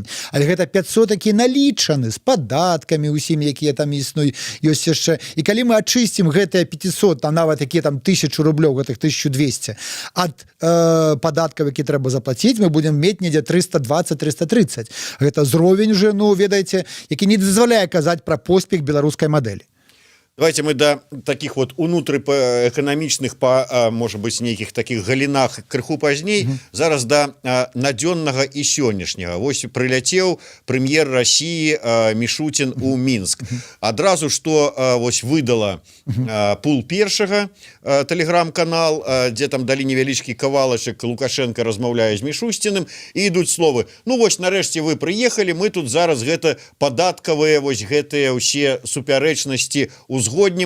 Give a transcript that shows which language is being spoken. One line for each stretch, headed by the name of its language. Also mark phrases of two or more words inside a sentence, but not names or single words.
Belarusian: Але гэта 500, які налічаны з падаткамі усімі, якія там існуюць, ёсць яшчэ. І калі мы ачысцім гэтыя 500, а нават якія там 1000 рублёў, гэтых 1200, ад падаткаў, які трэба заплаціць, мы будзем мець недзе 320-330. Гэта зровень уже, ну, ведаеце, які не дазваляе казаць пра поспех беларускай мадэлі.
Russian: Давайте мы до таких вот
Belarusian: унутраэканамічных
Russian: может быть
Belarusian: нейкіх таких галінах крыху пазней. Зараз до надзённага і сённяшняга. Вось прыляцеў прэм'ер России Мишутин у Мінск. Адразу что вось выдала пул першага телеграм-канал, дзе там далі невялічкі кавалачак, Лукашенко размаўляе з Мишустиным, і ідуць словы: ну вось нарэшце вы прыехалі, мы тут зараз гэта падаткавыя вось гэтыя ўсе супярэчнасці узгоднім.